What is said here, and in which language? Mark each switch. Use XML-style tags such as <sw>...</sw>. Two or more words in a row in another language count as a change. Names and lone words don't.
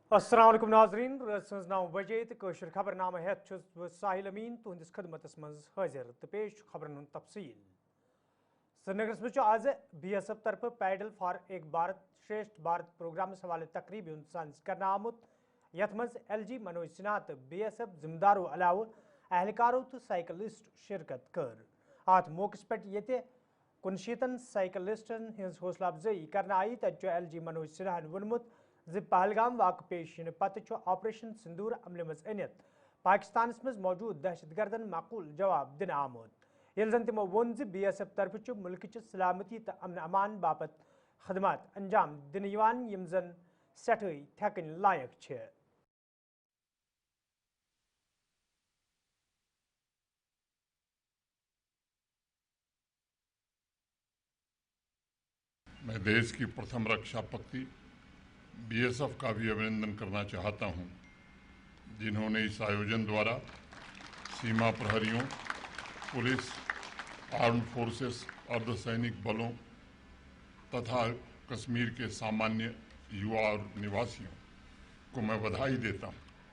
<ks>السلام علیکم ناظرین رات 9 بجے تو خبر نامہ ہیت ساحل امین تہندس خدمت مز حاضر تو پیش خبرن ہند تفصیل سری نگرس مز آز بی ایس ایف طرف پیڈل فار ایک بھارت شریشٹھ بھارت پروگرامس حوالہ تقریب ہند سانز کرنا آمت یت مز ایل جی منوج سنہا تو بی ایس ایف ذمہ دارو علاوہ اہلکارو تو سائیکلسٹ شرکت کر ات موقع پہ یہ 69 سائیکلسٹن ہز حوصلہ افزائی کرنا آئی تتہ ایل جی منوج سنہا وونمت پہلگام واقع پیش ین پتہ آپریشن سندور عمل مز انت پاکستانس مز موجود دہشت گردن معقول جواب دن آمت یل زن تمو وون بی ایس ایف طرف ملک سلامتی تو امن امان باپت خدمات انجام دن یم زن سٹھائی تھکن لائق چھ.</ks> <hi>मैं देश की प्रथम रक्षा पकती बी एस एफ का भी अभिनंदन करना चाहता हूँ जिन्होंने इस आयोजन द्वारा सीमा प्रहरियों पुलिस</hi> <en>armed forces</en> <hi>अर्ध सैनिक बलों तथा कश्मीर के सामान्य युवा और निवासियों को मैं बधाई देता हूँ.</hi>